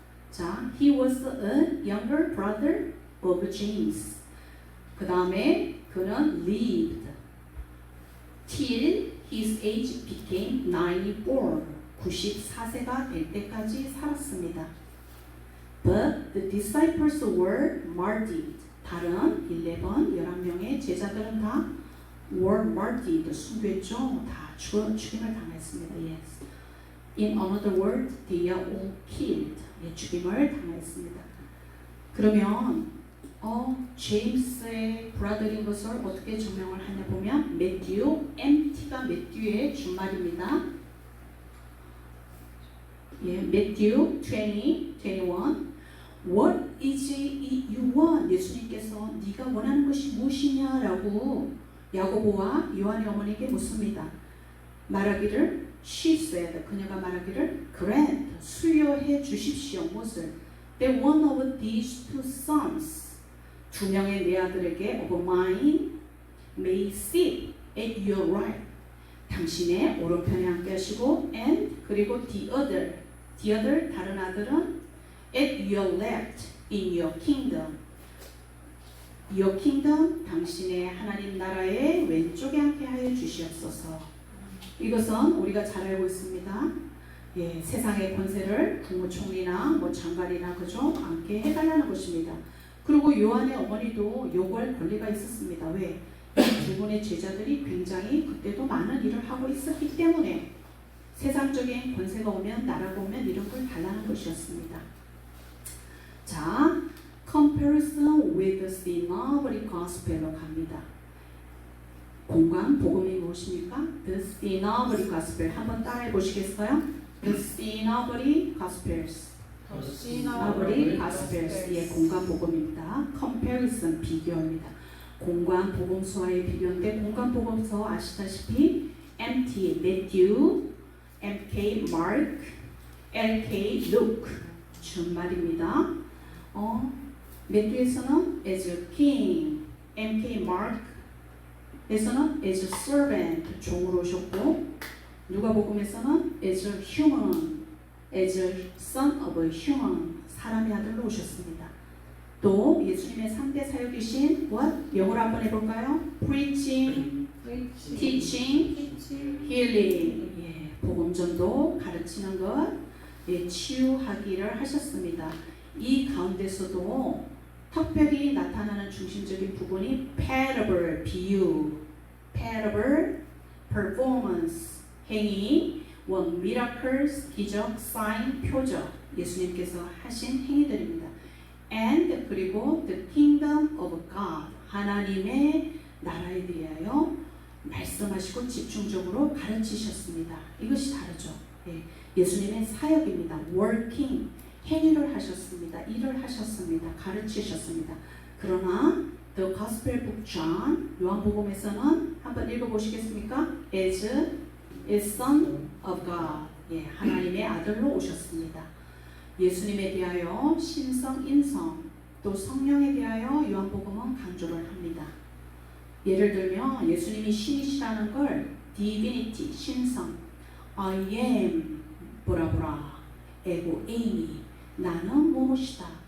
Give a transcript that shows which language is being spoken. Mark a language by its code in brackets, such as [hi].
[en] 자, he was a younger brother of James. [ko] 그 다음에 그는 [en] lived till his age became 94. [ko] 94세가 될 때까지 살았습니다. [en] But the disciples were martyred. [ko] 다른 11명의 제자들은 다 [en] were martyred. [ko] 순교했죠. 다 죽임을 당했습니다. Yes. [en] In another word, they are all killed. [ko] 예, 죽임을 당했습니다. 그러면 제임스의 브라더인 것을 어떻게 증명을 하냐 보면 매튜, MT가 매튜의 준말입니다. [en] 예, 매튜 20, 21. What is it you want? [ko] 예수님께서 네가 원하는 것이 무엇이냐라고 야고보와 요한의 어머니에게 묻습니다. 말하기를 [en] she said, [ko] 그녀가 말하기를 grant, 수여해 주십시오. 무엇을? [en] That one of these two sons, [ko] 두 명의 내 아들에게 [en] of mine may sit at your right. [ko] 당신의 오른편에 앉게 하시고 [en] and 그리고 the other [ko] 다른 아들은 [en] at your left in your kingdom. [ko] Your kingdom, 당신의 하나님 나라의 왼쪽에 앉게 하여 주시옵소서. 이것은 우리가 잘 알고 있습니다. 예, 세상의 권세를 국무총리나 장관이나 그죠? 앉게 해달라는 것입니다. 그리고 요한의 어머니도 요구할 권리가 있었습니다. 왜? 이 두 분의 제자들이 굉장히 그때도 많은 일을 하고 있었기 때문에 세상적인 권세가 오면 나라가 오면 이런 걸 달라는 것이었습니다. [en] 자, comparison with the synoptic gospel로 갑니다. [ko] 공간 복음이 무엇입니까? [en] The synoptic gospel. [ko] 한번 따라해 보시겠어요? [en] The synoptic gospels. synoptic gospels. [ko] 예, 공간 복음입니다. comparison 비교입니다. 공간 복음서와의 비교인데 공간 복음서 아시다시피 MT Matthew, MK Mark, LK Luke 준말입니다. 매튜에서는 [en] as a king, [ko] MK Mark에서는 [en] as a servant [ko] 종으로 오셨고 누가복음에서는 as a human, [en] as a son of a human [ko] 사람의 아들로 오셨습니다. 또 예수님의 3대 사역이신 what? 영어로 한번 해볼까요? [en] preaching, teaching, healing. [ko] 예, 복음전도 가르치는 것, 예, 치유하기를 하셨습니다. 이 가운데서도 특별히 나타나는 중심적인 부분이 parable, 비유, parable, performance, 행위, miracles, 기적, sign, 표적, 예수님께서 하신 행위들입니다. And 그리고 [en] the kingdom of God, [ko] 하나님의 나라에 대하여 말씀하시고 집중적으로 가르치셨습니다. 이것이 다르죠. 예, 예수님의 사역입니다. working, 행위를 하셨습니다. 일을 하셨습니다. 가르치셨습니다. 그러나 the Gospel Book John, 요한복음에서는 한번 읽어보시겠습니까? [en] As a son of God, [ko] 예, 하나님의 아들로 오셨습니다. 예수님에 대하여 신성, 인성, 또 성령에 대하여 요한복음은 강조를 합니다. 예를 들면 예수님이 신이시라는 걸 divinity, 신성, I am, 보라보라, 에고, 에이미, 나는 무엇이다.